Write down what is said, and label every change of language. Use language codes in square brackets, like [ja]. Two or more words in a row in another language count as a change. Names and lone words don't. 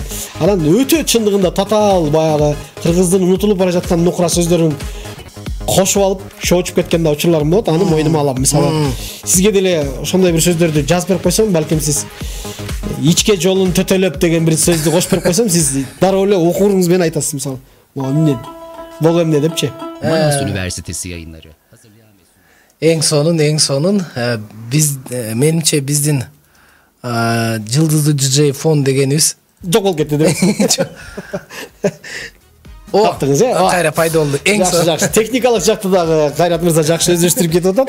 [ky] Анан өтө чындыгында татаал баягы кыргыздын унутулуп бара жаткан нукура сөздөрүн кошуп алып, чоочуп кеткен да учурларым болот. Аны мойнума алам. Мисалы, сизге деле ошондой бир сөздөрдү жазып берип койсом, балким сиз ичке жолун төтөлөп деген бир сөздү кошуп берип койсом, сиз дароо эле окууңуз менен айтасыз. Мисалы, эмне бул эмне депчи. [tr] Manas Üniversitesi yayınları. [ky] Эң сонун биз менимче биздин жылдыздуу диджей фон дегенибиз жок болуп кетти деп. Таптыңыз, кайра пайда болду. Эң жакшы. Техникалык жакты дагы Кайрат мырза жакшы өздөштүрүп кетип атат.